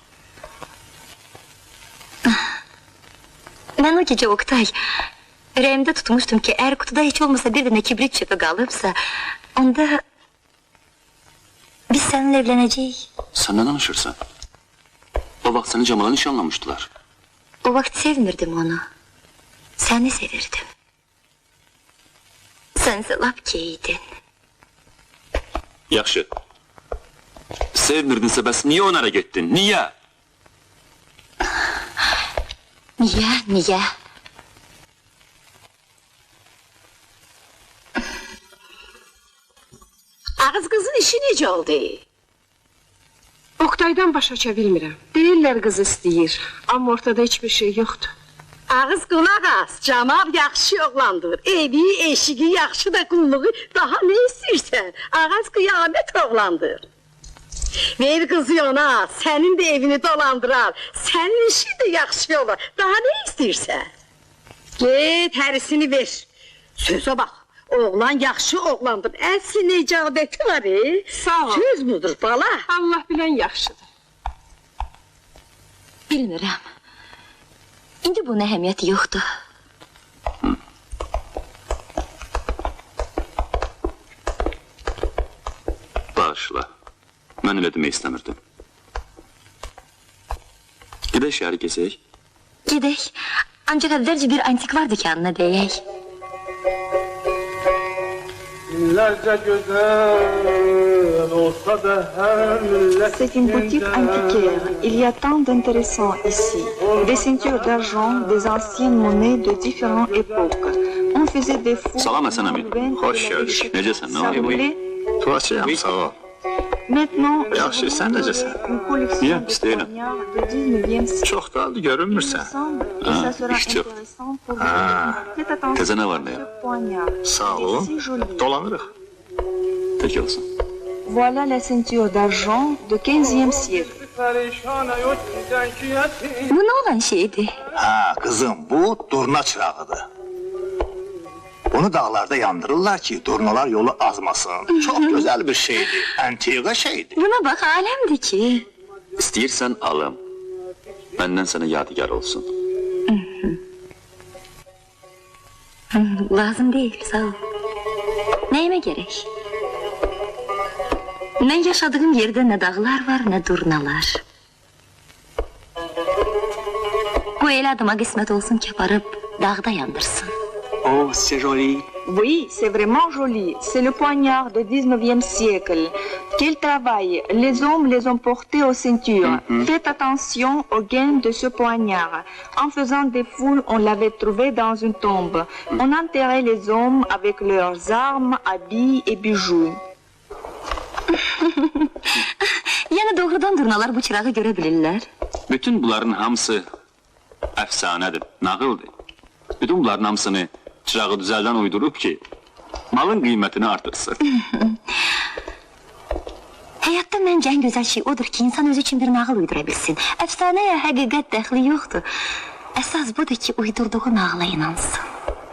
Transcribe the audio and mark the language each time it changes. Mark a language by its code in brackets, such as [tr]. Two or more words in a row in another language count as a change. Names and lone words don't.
[tr] Ben o gece Oktay, yüreğimde tutmuştum ki eğer kutuda hiç olmasa bir tane kibrit çöpü kalıpsa, onda biz seninle evleneceğiz. [az] Sen ne danışırsan? [tr] O vakit seni Cemal'a nişanlamıştılar. [az] O vakit sevmirdim onu. Seni sevirdim. Sense lap keydin. Yaxşı. Sevmirdinsə bəs niye [tr] onlara gittin? [az] Niye? Niye? Ağız kızın işi necə oldu? Oktay'dan başa bilmirəm. Deyirlər qız istəyir, amma ortada hiçbir şey yoxdur. Ağız qulaq as, Camal yaxşı oğlandır. Evi, eşiği, yaxşı da qulluğu, daha ne istəyirsən? Ağız qiyamət oğlandır. [tr] Ver kızı ona, senin de evini dolandırar. Senin işi de [az] yaxşı olur. Daha ne istəyirsən? Get, hərisini ver. Sözə bax, oğlan yaxşı oğlandır. Əsli necabəti var, Sağ ol. Söz müdür bala? Allah bilən yaxşıdır. Bilmirəm. İndi bunun əhəmiyyəti yoxdur. Bağışla. Mən elə demək istəmirdim. Gedək şəhəri kesək. Gedək. Ancaq əvvəlcə bir antikvar dükanına deyək. [tr] Binlerce güzel olsa da her millet [fr] C'est une boutique antiquaire. Il y a tant d'intéressants ici. Des ceintures d'argent, des anciennes monnaies de différentes époques. On faisait des fous. [az] Salam Həsən əmi. Xoş gördük. Necəsən? Nə var? [fr] Ça voulait. [az] Tuğaçıyam sağ ol. [fr] Maintenant, [az] Yaxşı, sən necəsən? [fr] une collection [az] Niyə? [fr] de [az] İstəyirəm. [fr] poignards de 19e siècle. [az] Çox da görünmürsən. [fr] Ensemble, et ça sera [az] iş çox. [fr] intéressant pour vous. Faites attention [az] Təzə nə var nə [fr] à [az] yox? [fr] ce poignard. [az] Sağ [fr] C'est [az] ol. [fr] si joli. [az] Dolanırıq. [tr] Peki olsun. [fr] Voilà la ceinture d'argent de 15e siècle. [tr] Perişana yok giden ki yetim. Bu ne olan şeydi? Ha kızım bu durna çırağıdır. Bunu dağlarda yandırırlar ki durnalar yolu azmasın. Çok güzel bir şeydi. Antika şeydi. Buna bak alemdi ki. [az] İstəyirsən alım. Məndən sənə yadigar olsun. [tr] Lazım değil sağ ol. Neyime gerek? Ben yaşadığım yerde ne dağlar var ne durnalar. Bu el adıma kısmet olsun ki aparıp dağda yandırsın. [fr] Oh c'est joli. Oui, c'est vraiment joli. C'est le poignard de 19e siècle. Quel travail! Les hommes les ont portés aux ceintures. Faites attention aux gains de ce poignard. En faisant des fouilles, on l'avait trouvé dans une tombe. On enterrait les hommes avec leurs armes, habits et bijoux. [tr] Yani doğrudan durnalar bu çırağı görebilirler. [az] Bütün bunların hamısı əfsanədir, nağıldır. Bütün bunların hamısını çırağı düzəldən uydurub ki, malın qiymətini artırsın. [tr] Hayatta bence en güzel şey odur ki insan öz için bir nağıl uydurabilsin. Efsaneye hakikat dəxli yoktur. Esas budur ki uydurduğu nağla inansın.